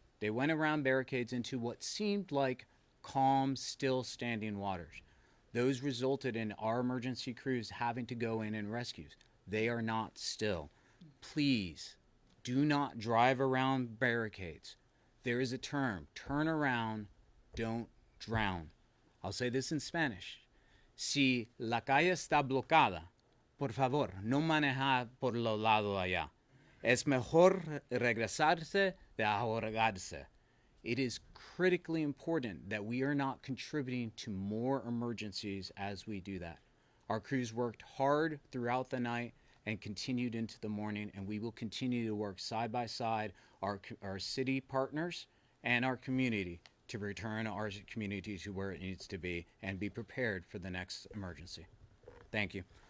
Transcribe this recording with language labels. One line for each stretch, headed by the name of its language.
English: They went around barricades into what seemed like calm, still standing waters. Those resulted in our emergency crews having to go in and rescue. They are not still. Please do not drive around barricades. There is a term, turn around, don't drown. I'll say this in Spanish.
Spanish: Si la calle está bloqueada, por favor, no manejar por los lados allá. Es mejor regresarse de ahogarse.
English: It is critically important that we are not contributing to more emergencies as we do that. Our crews worked hard throughout the night and continued into the morning, and we will continue to work side by side, our city partners and our community, to return our community to where it needs to be and be prepared for the next emergency. Thank you.